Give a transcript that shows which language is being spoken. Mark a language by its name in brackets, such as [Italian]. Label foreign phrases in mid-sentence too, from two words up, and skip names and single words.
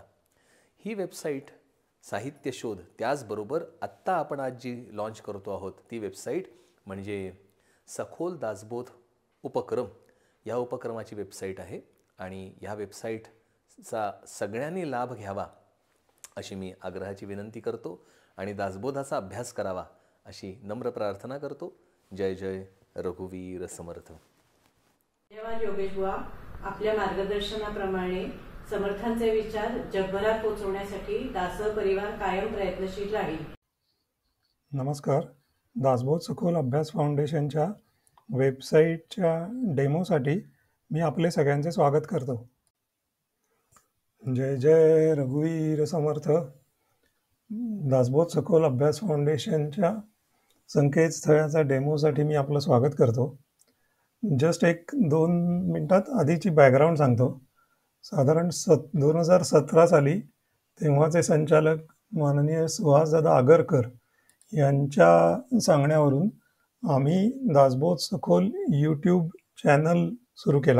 [Marathi] ही वेबसाईट साहित्य शोध, त्याचबरोबर आत्ता आपण आज जी लॉन्च करतो आहोत ती वेबसाईट म्हणजे सखोल दासबोध उपक्रम, या उपक्रमाची वेबसाईट आहे. आणि ह्या वेबसाईटचा सगळ्यांनी लाभ घ्यावा अशी मी आग्रहाची विनंती करतो आणि दासबोधाचा अभ्यास करावा अशी नम्र प्रार्थना करतो. जय जय रघुवीर समर्थ. धन्यवाद योगेश बुवा. आपल्या मार्गदर्शनाप्रमाणे समर्थांचे विचार जगभरात पोहोचवण्यासाठी दास परिवार कायम प्रयत्नशील राहील. नमस्कार. दासबोध सखोल अभ्यास फाउंडेशनच्या वेबसाईटच्या डेमोसाठी मी आपले सगळ्यांचे स्वागत करतो. जय जय रघुवीर समर्थ. दासबोध सखोल अभ्यास फाउंडेशनच्या संकेतस्थळाचा डेमोसाठी मी आपलं स्वागत करतो. जस्ट 1-2 मिनटात आधीची बॅकग्राऊंड सांगतो. साधारण 2017 साली तेव्हाचे संचालक माननीय सुहासदादा आगरकर यांच्या सांगण्यावरून आम्ही दासबोध सखोल [English] YouTube channel [Marathi] सुरू केला.